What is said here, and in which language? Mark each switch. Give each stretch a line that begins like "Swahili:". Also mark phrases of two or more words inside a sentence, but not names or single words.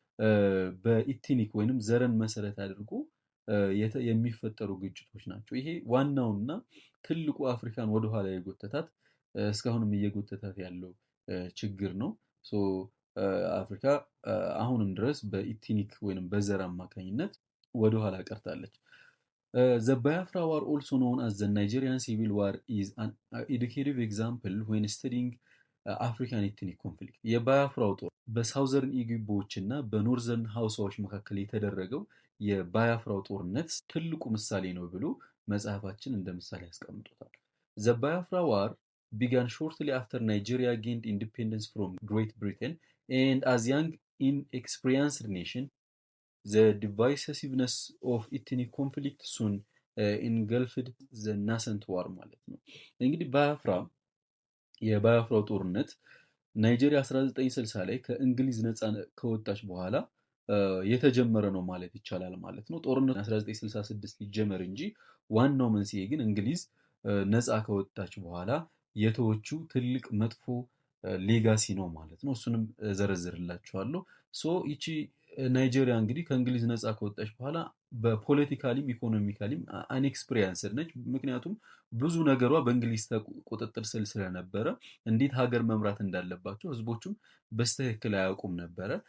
Amharic: በኢትኒክ ወይንም ዘርን መሰረት አድርጎ የሚፈጠሩ ግጭቶች ናቸው። ይሄ ዋናውና ትልቁ አፍሪካን ወደኋላ የጎተታት እስካሁንም እየጎተታት ያለው ችግር ነው። አፍሪካ አሁንም ድረስ በኢትኒክ ወይንም በዘር አማካኝነት ወደኋላ ቀርታለች።
English: The Biafra War, also known as the Nigerian Civil War, is an educative example when studying African ethnic conflict።
Amharic: የባያፍራው ጦር በሳውዘርን ኢግቦዎች እና በኖርዘርን ሀውሳዎች መካከል የተደረገው የባያፍራው ጦርነት ትልቁ ምሳሌ ነው ብሎ መጽሐፋችን እንደ ምሳሌ ያስቀምጦታል።
English: The Biafra War began shortly after Nigeria gained independence from Great Britain, and as young inexperienced nation, the divisiveness of ethnic conflict soon engulfed the nascent war
Amharic: ማለት ነው። እንግዲህ የባያፍራው ጦርነት ናይጄሪያ 1960 ላይ ከእንግሊዝ ነፃ ከወጣች በኋላ የተጀመረ ነው ማለት ይቻላል ማለት ነው። ጦርነቱ 1966 ይጀመር እንጂ ዋናው መንስኤ ግን እንግሊዝ ነፃ ከወጣች በኋላ የተወችው ትልቅ መጥፎ ሌጋሲ ነው ማለት ነው። እሱንም ዘረዝርላችኋለሁ። ይቺ ናይጄሪያ እንግዲህ ከእንግሊዝ ነፃ ከወጣች በኋላ በፖለቲካሊም ኢኮኖሚካሊም አንኤክስፒሪየንስድ ነች። ምክንያቱም ብዙ ነገሯ በእንግሊዝ ቁጥጥር ስር ስለነበረ እንዴት ሀገር መምራት እንዳለባቸው ህዝቦቹም በስትክክል አያውቁም ነበረ።